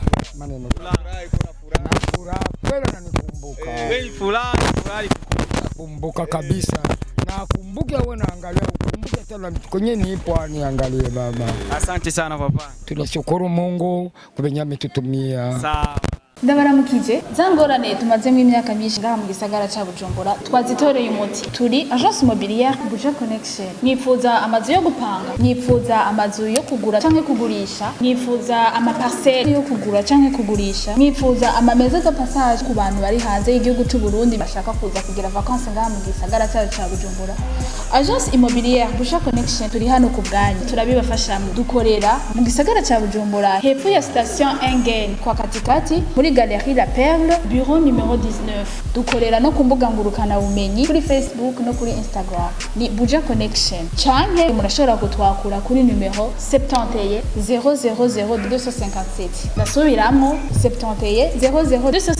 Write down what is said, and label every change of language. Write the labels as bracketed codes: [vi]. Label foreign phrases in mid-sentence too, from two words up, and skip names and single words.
[sw] Furaha kweli ananikumbuka. Wewe furaha kumbuka kabisa. Na kumbuke wewe naangalia kumbuke tena kwenye nipo aniangalie baba. Asante sana papa. Tunashukuru Mungu kubenya ametutumia. Sawa. [rn] Ndabaramukije zangorane tumazemo imyaka myinshi ngaha mu gisagara ca Bujumbura twazitoreye umuti. Turi [fr] agence immobilière [rn] Buja Connection. Nifuza amazu yo gupanga, nifuza amazu yo kugura canke kugurisha, nifuza amaparcelle yo kugura canke kugurisha, nifuza amameza [fr] de passage [rn] ku bantu bari hanze y'igihugu cy'u Burundi bashaka kuza kugira vacances ngaha mu gisagara ca Bujumbura. [fr] Agence immobilière [rn] Buja Connection turi hano ku bwanyu turabibafashamo. Dukorera mu gisagara ca Bujumbura hepfo ya station Engen [sw] kwa katikati [rn] muri Galerie La Perle, [fr] bureau numéro [rn] 19. Dukorera no ku mbuga ngurukana bumenyi kuri Facebook no kuri Instagram. Ni Buja Connection. Canke murashobora kutwakura kuri numero 71 000 257. Nasubiramo 71 00257.